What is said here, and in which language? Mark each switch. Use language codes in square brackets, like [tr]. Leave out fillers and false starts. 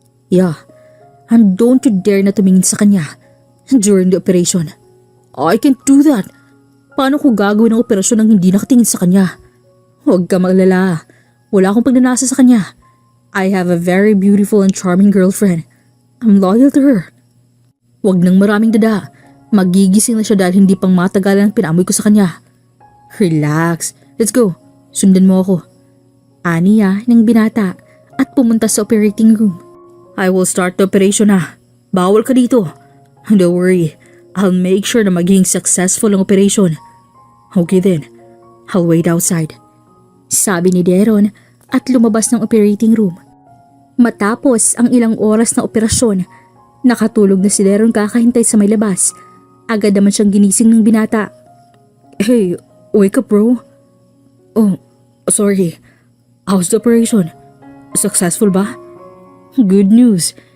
[en] "Yeah, and don't you dare [tl] na tumingin sa kanya [en] during the operation. I can't do that. [tl] Paano ko gagawin ang operasyon nang hindi nakatingin sa kanya? Huwag ka maglala. Wala akong pagnanasa sa kanya. [en] I have a very beautiful and charming girlfriend. I'm loyal to her." [tl] "Huwag nang maraming dada. Magigising na siya dahil hindi pang matagalan ang pinamoy ko sa kanya." [en] "Relax. Let's go. [tl] Sundan mo ako." Aniya ng binata at pumunta sa operating room. [en] "I will start the operation [tl] Bawal ka dito. [en] Don't worry. I'll make sure [tl] na maging [en] successful ang operation." "Okay then. I'll wait outside," [tl] sabi ni Daron at lumabas ng operating room. Matapos ang ilang oras na operasyon, nakatulog na si Daron kakahintay sa may labas. Agad naman siyang ginising ng binata. [en] "Hey, wake up bro." "Oh, sorry. How's the operation? [tl] Successful ba?" [en] "Good news.